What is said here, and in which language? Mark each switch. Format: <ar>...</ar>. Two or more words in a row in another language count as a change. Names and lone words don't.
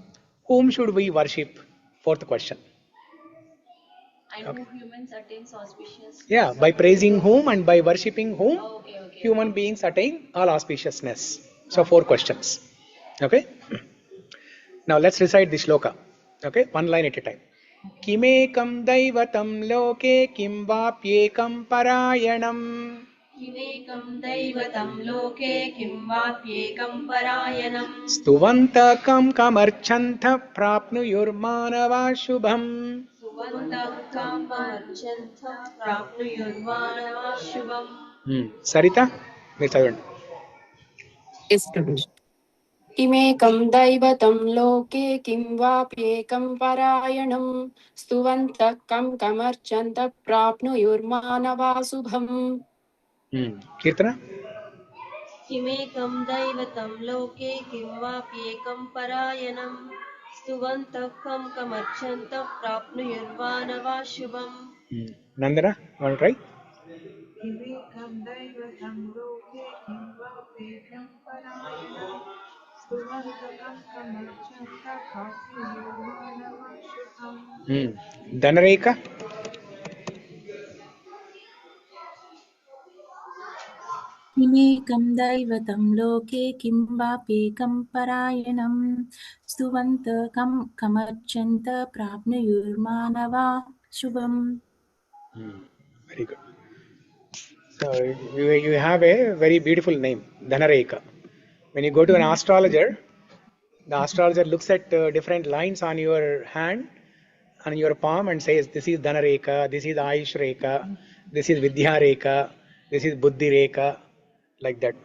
<en>Whom should we worship? Fourth question. And Okay. who humans attains auspiciousness? Yeah, by praising whom and by worshipping whom, Oh, okay. human beings attain all auspiciousness. So, four questions. Okay. Now, let's recite the shloka. Okay, one line at a time.</en> <sa>Kimekam daivatam loke kim vapyekam parayanam किमेकं दैवतं लोके किं वाप्येकं परायणम् स्तुवन्तकं कमर्चन्त प्राप्नुयुर्मानवा शुभम्. सुवन्तः कामर्चन्थ प्राप्नुयुर्मानवा शुभम्.</sa> <en>Sarita,</en> <te>మీరు చదవండి.</te> <en>Yes, Prabhu.</en> <sa>किमेकं दैवतं लोके किं वाप्येकं परायणं स्तुवन्तः कं कमर्चन्तः प्राप्नुयुर्मानवा शुभम्.</sa> <te>కీర్తన.</te> <sa>किमेकं दैवतं लोके किं वाप्येकं परायणम् स्तुवन्तः कं कमर्चन्तः प्राप्नुयुर्वानवा शुभम्.</sa> <te>నందన,</te> <en>want to try?</en> <sa>किमेकं दैवतं लोके किं वा वेद्यं परायणं स्तुवन्तकं कमर्चन्त प्राप्नुयुर्मानवा शुभम्.</sa> <te>ధనరేఖ.</te> <sa>किमेकं दैवतं लोके किं वाप्येकं परायणं स्तुवन्तकं कमर्चन्त प्राप्नुयुर्मानवा शुभम्.</sa> <en>Very good. So you have a very beautiful name, Dhanareka. When you go to an astrologer, the astrologer looks at different lines on your hand, on your palm, and says, this is Dhanareka, this is Ayush Reka, this is Vidya Reka, this is Buddhi Reka, like that.</en>